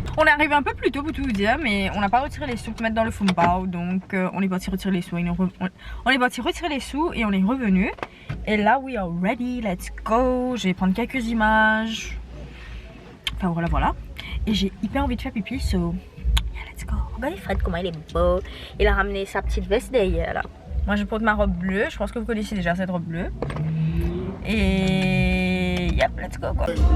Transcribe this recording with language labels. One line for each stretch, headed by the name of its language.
French: On est arrivé un peu plus tôt pour tout vous dire, mais on n'a pas retiré les sous pour mettre dans le Fumbao, donc on est parti retirer les sous. On est parti retirer les sous et on est revenu. Et là,
English: we are ready, let's go.
French: Je vais prendre quelques images. Enfin voilà. Et j'ai hyper envie de faire pipi,
English: so yeah, let's go.
French: Regardez Fred comment il est beau. Il a ramené sa petite veste d'ailleurs là. Moi je porte ma robe bleue, je pense que vous connaissez déjà cette robe bleue.
English: Et yep, let's go quoi.